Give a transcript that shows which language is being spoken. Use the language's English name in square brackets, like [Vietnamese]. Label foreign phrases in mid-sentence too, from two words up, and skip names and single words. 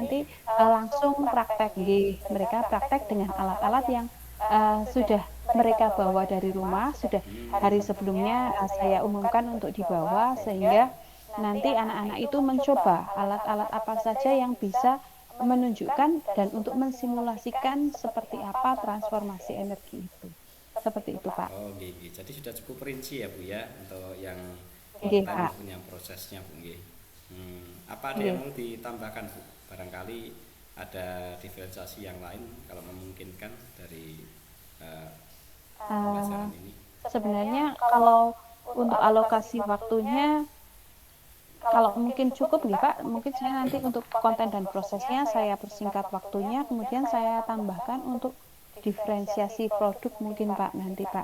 [Indonesian] nanti langsung praktek, mereka praktek dengan alat-alat yang sudah mereka bawa dari rumah, sudah hari sebelumnya saya umumkan untuk dibawa, sehingga nanti anak-anak itu mencoba alat-alat apa saja yang bisa menunjukkan dan untuk mensimulasikan seperti apa transformasi energi itu. Seperti itu Pak. Oh, nggih, nggih. Jadi sudah cukup rinci ya Bu ya untuk yang Nggih konten Pak. maupun yang prosesnya Bu nggih. Apa ada yang Nggih. mau ditambahkan Bu? Barangkali ada diferensiasi yang lain kalau memungkinkan dari eh, Eh, pembelajaran ini. Sebenarnya kalau untuk alokasi waktunya, kalau mungkin cukup nih Pak, mungkin saya nanti untuk konten dan prosesnya saya persingkat waktunya, kemudian saya tambahkan untuk diferensiasi produk mungkin Pak nanti Pak.